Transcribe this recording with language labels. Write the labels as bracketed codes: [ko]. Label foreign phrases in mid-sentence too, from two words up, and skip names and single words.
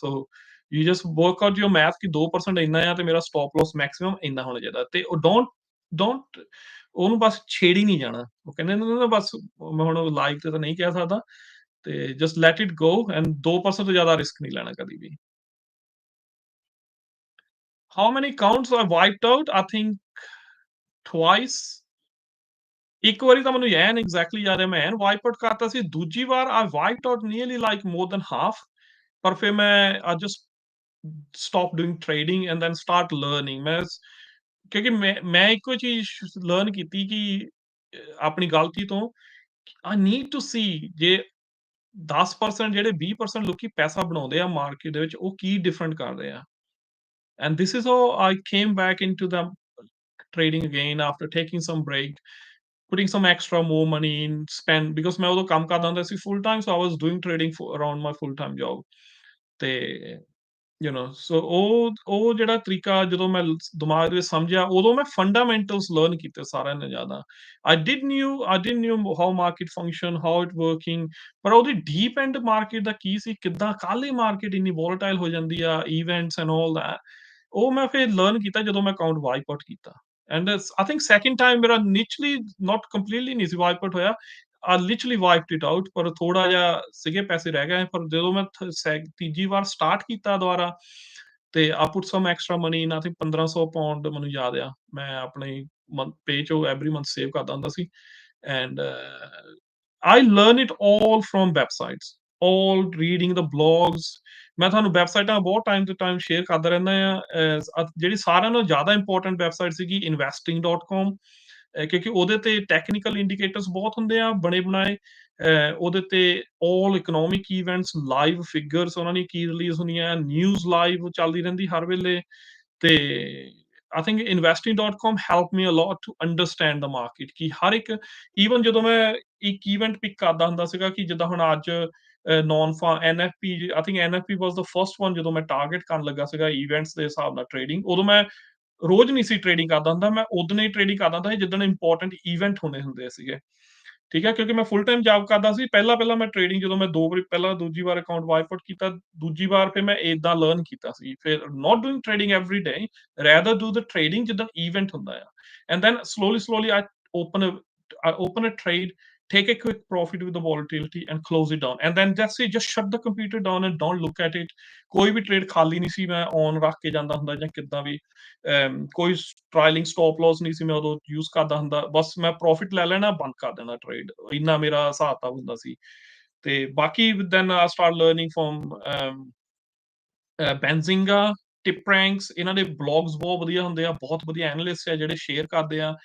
[en] so you just work out your math [pa] ਕਿ 2% ਇੰਨਾ ਆ, ਤੇ ਮੇਰਾ [en] stop loss maximum [pa] ਇੰਨਾ ਹੋਣਾ ਚਾਹੀਦਾ। ਤੇ ਉਹ ਡੋਂਟ ਉਹਨੂੰ ਬਸ ਛੇੜ ਹੀ ਨਹੀਂ ਜਾਣਾ। ਉਹ ਕਹਿੰਦੇ ਨੇ ਨਾ, ਬਸ ਮੈਂ ਹੁਣ ਲਾਈਵ ਤੇ ਤਾਂ ਨਹੀਂ ਕਹਿ ਸਕਦਾ, ਤੇ [en] just let it go, and [pa] 2% ਤੋਂ ਜ਼ਿਆਦਾ ਰਿਸਕ ਨਹੀਂ ਲੈਣਾ ਕਦੀ ਵੀ। [en] How many accounts I wiped out? I think twice. [pa] ਇੱਕ ਵਾਰੀ ਤਾਂ ਮੈਨੂੰ ਐਨ ਐਗਜ਼ੈਕਟਲੀ ਯਾਦ ਹੈ, ਮੈਂ ਐਨ [en] wipe out [pa] ਕਰਤਾ ਸੀ। ਦੂਜੀ ਵਾਰ [en] I wiped out nearly like more than half, [pa] ਪਰ ਫਿਰ ਮੈਂ [en] I just stop doing trading and then start learning. [pa] ਕਿਉਂਕਿ ਮੈਂ ਇੱਕੋ ਚੀਜ਼ ਲਰਨ ਕੀਤੀ ਕਿ ਆਪਣੀ ਗਲਤੀ ਤੋਂ, [en] I need to see [pa] ਜੇ 10% ਜਿਹੜੇ 20% ਲੋਕੀ ਪੈਸਾ ਬਣਾਉਂਦੇ ਆ ਮਾਰਕੀਟ ਦੇ ਵਿੱਚ, ਉਹ ਕੀ ਡਿਫਰੈਂਟ ਕਰ ਰਹੇ ਆ। [en] And this is how I came back into the trading again after taking some break, putting some extra more money in spend, because [pa] ਮੈਂ ਉਦੋਂ ਕੰਮ ਕਰਦਾ ਹੁੰਦਾ ਸੀ [en] full time, so I was doing trading for around my full time job. [pa] ਤੇ ਸੋ ਉਹ ਜਿਹੜਾ ਤਰੀਕਾ ਜਦੋਂ ਮੈਂ ਦਿਮਾਗ ਦੇ ਵਿੱਚ ਸਮਝਿਆ, ਉਦੋਂ ਮੈਂ ਫੰਡਾਮੈਂਟਲਸ ਲਰਨ ਕੀਤੇ ਸਾਰਿਆਂ ਨਾਲੋਂ ਜ਼ਿਆਦਾ। [en] I didn't knew how market function, how it working, [pa] ਪਰ ਉਹਦੀ [en] deep end [pa] ਮਾਰਕੀਟ ਦਾ ਕੀ ਸੀ, ਕਿੱਦਾਂ ਕੱਲ੍ਹ ਹੀ ਮਾਰਕੀਟ ਇੰਨੀ ਵੋਲਟਾਈਲ ਹੋ ਜਾਂਦੀ ਆ, [en] events and all that, [pa] ਉਹ ਮੈਂ ਫਿਰ ਲਰਨ ਕੀਤਾ ਜਦੋਂ ਮੈਂ [en] account wipe out [pa] ਕੀਤਾ। [en] and I think second time [pa] ਮੇਰਾ ਨਿਚਲੀ [en] not completely [pa] ਨਹੀਂ ਸੀ [en] wipe out [pa] ਹੋਇਆ, [en] I literally wiped it out, [pa] ਪਰ ਥੋੜਾ ਜਿਹਾ ਸੀਗੇ ਪੈਸੇ ਰਹਿ ਗਏ। ਪਰ ਜਦੋਂ ਮੈਂ ਤੀਜੀ ਵਾਰ ਸਟਾਰਟ ਕੀਤਾ ਦੁਬਾਰਾ, ਤੇ [en] I put some extra money in, I think [pa] 1500 ਪਾਉਂਡ ਮੈਨੂੰ ਯਾਦ ਆ, ਮੈਂ ਆਪਣੇ ਪੇ ਚੋਂ [en] every month [pa] ਸੇਵ ਕਰਦਾ ਹੁੰਦਾ ਸੀ। [en] ਐਂਡ I learn it all from websites, all reading the blogs. [pa] ਮੈਂ ਤੁਹਾਨੂੰ ਵੈਬਸਾਈਟਾਂ ਬਹੁਤ ਟਾਈਮ ਤੋਂ ਟਾਈਮ ਸ਼ੇਅਰ ਕਰਦਾ ਰਹਿੰਦਾ ਆ। ਜਿਹੜੀ ਸਾਰਿਆਂ ਨਾਲੋਂ ਜ਼ਿਆਦਾ ਇੰਪੋਰਟੈਂਟ ਵੈਬਸਾਈਟ ਸੀਗੀ investing.com, ਕਿਉਂਕਿ ਉਹਦੇ ਤੇ [en] technical indicators [pa] ਬਹੁਤ ਹੁੰਦੇ ਆ ਬਣੇ ਬਣਾਏ, ਉਹਦੇ ਤੇ [en] all economic events live figures [pa] ਉਹਨਾਂ ਦੀ ਕੀ ਰਿਲੀਜ਼ ਹੁੰਦੀਆਂ, [en] news live [pa] ਚੱਲਦੀ ਰਹਿੰਦੀ ਹਰ ਵੇਲੇ। ਤੇ [en] I think investing.com helped me a lot to understand the market [pa] ਕਿ ਹਰ ਇੱਕ ਈਵਨ ਜਦੋਂ ਮੈਂ ਇੱਕ ਇਵੈਂਟ ਪਿਕ ਕਰਦਾ ਹੁੰਦਾ ਸੀਗਾ ਕਿ ਜਿੱਦਾਂ ਹੁਣ ਅੱਜ ਨੌਨ NFP [en] I think NFP was the first one [pa] ਜਦੋਂ ਮੈਂ ਟਾਰਗੇਟ ਕਰਨ ਲੱਗਾ ਸੀਗਾ ਇਵੈਂਟਸ ਦੇ ਹਿਸਾਬ ਨਾਲ ਟ੍ਰੇਡਿੰਗ, ਉਦੋਂ ਮੈਂ ਰੋਜ਼ ਨਹੀਂ ਸੀ ਟ੍ਰੇਡਿੰਗ ਕਰਦਾ ਹੁੰਦਾ, ਮੈਂ ਉਦੋਂ ਹੀ ਟ੍ਰੇਡਿੰਗ ਕਰਦਾ ਹੁੰਦਾ ਜਿੱਦਣ ਇੰਪੋਰਟੈਂਟ ਇਵੈਂਟ ਹੁੰਦੇ ਸੀਗੇ, ਠੀਕ ਹੈ, ਕਿਉਂਕਿ ਮੈਂ [en] full time job [pa] ਕਰਦਾ ਸੀ। ਪਹਿਲਾਂ ਮੈਂ ਟ੍ਰੇਡਿੰਗ ਜਦੋਂ ਮੈਂ 2 ਵਾਰੀ ਪਹਿਲਾਂ ਦੂਜੀ ਵਾਰ [en] account wipe out [pa] ਕੀਤਾ, ਦੂਜੀ ਵਾਰ ਫਿਰ ਮੈਂ ਏਦਾਂ ਲਰਨ ਕੀਤਾ ਸੀ। [en] ਫਿਰ not doing trading every day, rather do the trading [pa] ਜਿੱਦਾਂ ਇਵੈਂਟ ਹੁੰਦਾ ਆ, [en] and then slowly I open a trade, take a quick profit with the volatility and close it down, and then that's it, just shut the computer down and don't look at it। [pa] ਕੋਈ ਵੀ ਟ੍ਰੇਡ ਖਾਲੀ ਨਹੀਂ ਸੀ ਮੈਂ ਔਨ ਰੱਖ ਕੇ ਜਾਂਦਾ ਹੁੰਦਾ ਜਾਂ ਕਿੱਦਾਂ ਵੀ, ਕੋਈ [en] trailing stop loss [pa] ਨਹੀਂ ਸੀ ਮੈਂ ਉਦੋਂ ਯੂਜ਼ ਕਰਦਾ ਹੁੰਦਾ, ਬਸ ਮੈਂ ਪ੍ਰੋਫਿਟ ਲੈ ਲੈਣਾ, ਬੰਦ ਕਰ ਦੇਣਾ ਟ੍ਰੇਡ, ਇੰਨਾ ਮੇਰਾ ਹਿਸਾਬ ਕਿਤਾਬ ਹੁੰਦਾ ਸੀ। ਤੇ ਬਾਕੀ [en] then I start learning from [pa] ਬੈਂਜ਼ਿੰਗਾ, ਟਿਪ ਰੈਂਕਸ, ਇਹਨਾਂ ਦੇ ਬਲੌਗਸ ਬਹੁਤ ਵਧੀਆ ਹੁੰਦੇ ਆ, ਬਹੁਤ ਵਧੀਆ ਐਨਾਲਿਸਟ ਆ ਜਿਹੜੇ ਸ਼ੇਅਰ ਕਰਦੇ ਆ।